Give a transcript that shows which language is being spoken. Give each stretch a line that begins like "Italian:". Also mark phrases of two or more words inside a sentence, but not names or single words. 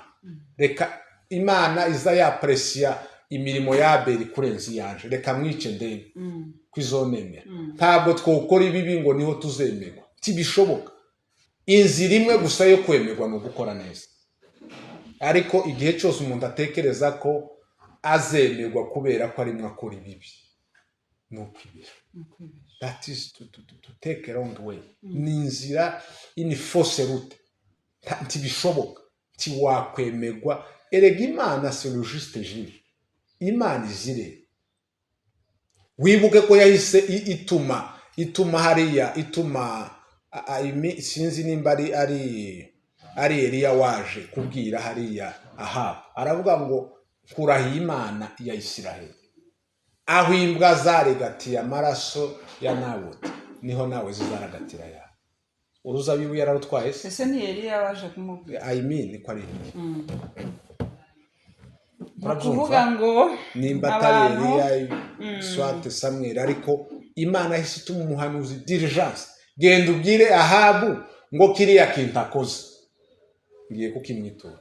Kinyarwanda: Reka Imana iza yapresiya imirimo ya Abeli kurenza yanje, reka mwice ndebe kwizonemera. Ntabwo twokora ibibi ngo niho tuzemerwa, tibishoboka. Inzira imwe gusa yo kwemerwa no gukora neza. Ariko igihe cyose umuntu atekereza ko azemerwa kubera ko arimwe akora ibibi, no kwibira.
English: That is to take a wrong way.
Kinyarwanda: Ni inzira ini
French: fausse route.
Kinyarwanda: Tibishoboka, tiwakwemerwa. Erega Imana
French: c'est le juste Dieu.
Kinyarwanda: Imana izire. Wibuke ko yahise ituma hariya, ituma sinzi nimba ari Eliya waje kubwira hariya Ahabu. Aravuga ngo kurahiye Imana ya Isiraheli. Aho imbwa zaregatiye amaraso ya Naboti, niho nawe zizaragatira ya. Uruzabibu yararutwaye se? Ese ni Eliya waje kumubwira?
English: I mean
Kinyarwanda: ko ari kuvuga ngo nimba atari Eliya swate Samuel, ariko Imana yahise ituma umuhanuzi diligence, genda ubwire Ahabu ngo kiriya kintu akoze ngiye kukimwitura.